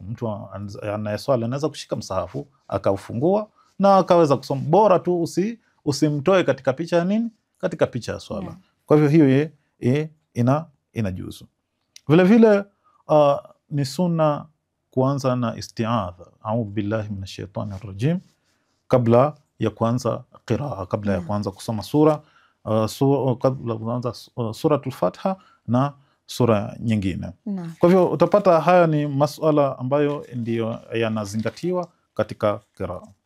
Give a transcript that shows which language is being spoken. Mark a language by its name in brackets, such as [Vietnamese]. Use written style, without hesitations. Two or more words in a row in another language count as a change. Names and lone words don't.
[Swahili] Mtu anayeswali anaweza kushika msahafu akaufungua na akaweza kusoma, bora tu usimtoe katika picha ya nini, katika picha ya swala. Kwa hivyo hiyo inajuzu. Vile vile ni sunna kuanza na isti'adha, [Arabic] أعوذ بالله من الشيطان الرجيم, [Swahili] kabla ya kuanza qiraa, kabla ya kuanza kusoma kabla kuanza suratul Fatiha na sura nyingine. Kwa hivyo utapata haya ni masuala ambayo ndiyo yanazingatiwa katika qiraa.